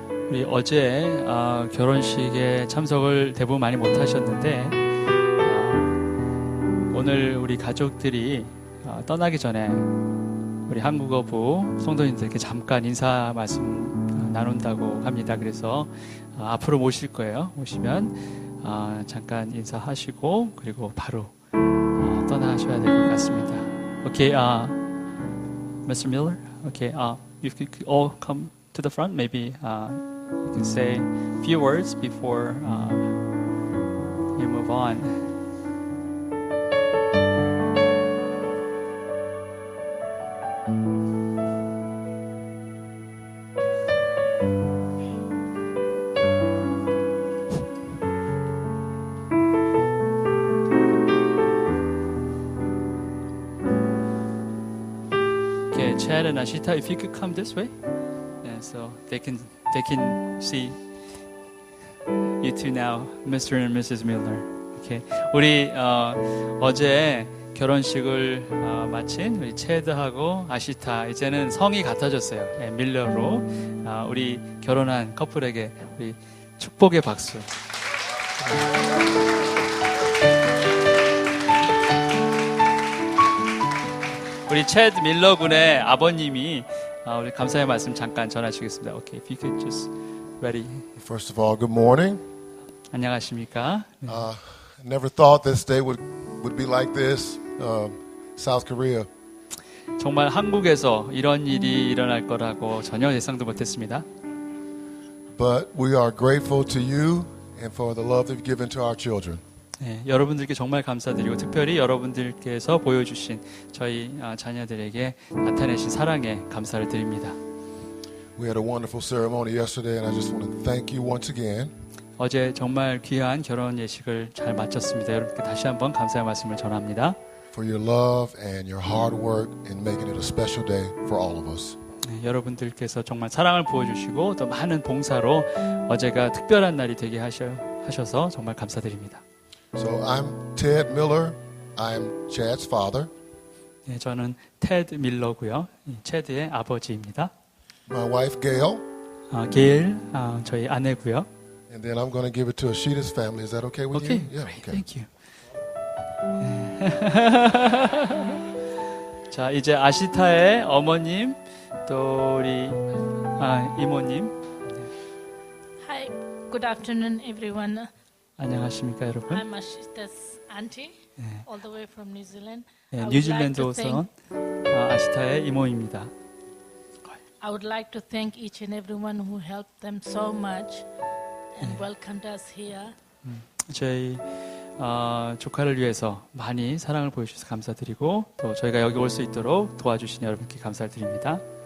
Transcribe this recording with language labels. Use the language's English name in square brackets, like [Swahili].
[Korean] 우리 어제 결혼식에 참석을 대부분 많이 못하셨는데 오늘 우리 가족들이 떠나기 전에 우리 한국어부 성도님들께 잠깐 인사 말씀 나눈다고 합니다. 그래서 앞으로 모실 거예요. 오시면 잠깐 인사하시고 그리고 바로 떠나셔야 될 것 같습니다. [English] Okay, Mr. Miller. Okay, if you could all come to the front, maybe you can say a few words before you move on. Okay, Chad and Ashita, if you could come this way. So they can see you two now, Mr. and Mrs. Miller. Okay. [Korean] 우리 어제 결혼식을 마친 우리 체드하고 아시타 이제는 성이 같아졌어요. 밀러로 우리 결혼한 커플에게 우리 축복의 박수. 우리 체드 밀러 군의 아버님이 우리 감사의 말씀 잠깐 전하시겠습니다. [English] Okay, if you could just ready. First of all, good morning. [Korean] 안녕하십니까? [English] Never thought this day would be like this. South Korea. [Korean] 정말 한국에서 이런 일이 일어날 거라고 전혀 예상도 못했습니다. [English] But we are grateful to you and for the love that you've given to our children. [Korean] 네, 여러분들께 정말 감사드리고 특별히 여러분들께서 보여주신 저희 자녀들에게 나타내신 사랑에 감사를 드립니다. [English] We had a wonderful ceremony yesterday and I just want to thank you once again. [Korean] 어제 정말 귀한 결혼 예식을 잘 마쳤습니다. 여러분께 다시 한번 감사의 말씀을 전합니다. [English] For your love and your hard work in making it a special day for all of us. [Korean] 네, 여러분들께서 정말 사랑을 부어주시고 또 많은 봉사로 어제가 특별한 날이 되게 하셔서 정말 감사드립니다. [English] So I'm Ted Miller. I'm Chad's father. [Korean] 네, 저는 테드 밀러고요. 체드의 아버지입니다. [English] My wife Gail. [Korean] 게일 저희 아내고요. [English] And then I'm going to give it to Ashita's family. Is that okay with Okay, you? Yeah, great, okay. thank you. [Korean] 자, 이제 아시타의 어머님 또 우리 이모님. [English] Hi, good afternoon, everyone. [Korean] 안녕하십니까, 여러분? [English] I'm Ashita's auntie, all the way from New Zealand. [Korean] 네, 뉴질랜드에서 아시타의 이모입니다. [English] I would like to thank each and everyone who helped them so much and welcomed us here. [Korean] 저희 조카를 위해서 많이 사랑을 보여주셔서 감사드리고 또 저희가 여기 올 수 있도록 도와주신 여러분께 감사를 드립니다.